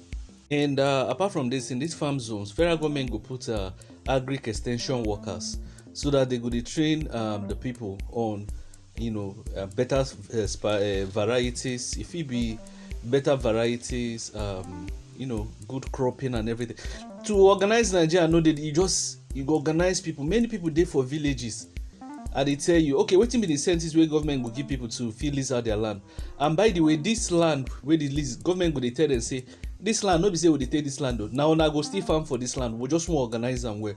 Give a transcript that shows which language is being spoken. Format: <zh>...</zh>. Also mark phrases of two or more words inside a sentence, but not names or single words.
<pcm>And apart from this, in these farm zones, federal government go put agric extension workers, so that they go dey train the people on better varieties. If it be better varieties, good cropping and everything. To organize Nigeria, no, you go organize people. Many people dey for villages, and they tell you, okay, wetin be the incentives wey government go give people to fit lease out their land. And by the way, this land wey dey lease, government go dey tell them say, this land no be say we dey take this land o, now una go still farm for this land, we just wan organize am well.</pcm>